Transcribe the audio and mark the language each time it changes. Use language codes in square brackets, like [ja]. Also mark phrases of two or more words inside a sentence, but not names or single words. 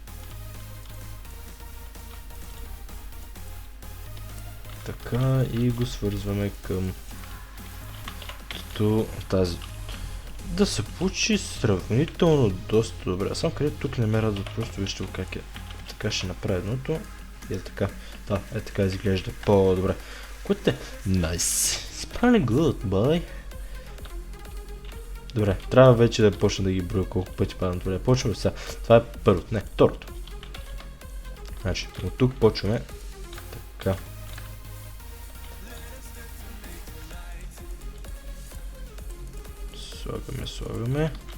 [bg] Така и го свързваме към тази. Да се получи сравнително доста добре. Само където тук не ме радва, просто вижте как е. Така ще направя едното. И е така. Да, е така изглежда по-добре. Което е nice. [en] It's good, boy. [bg] Добре, трябва вече да почна да ги броя колко пъти падам. Добре, почваме сега. Това е първото, не, второто. Значи, от тук почваме така. Слагаме.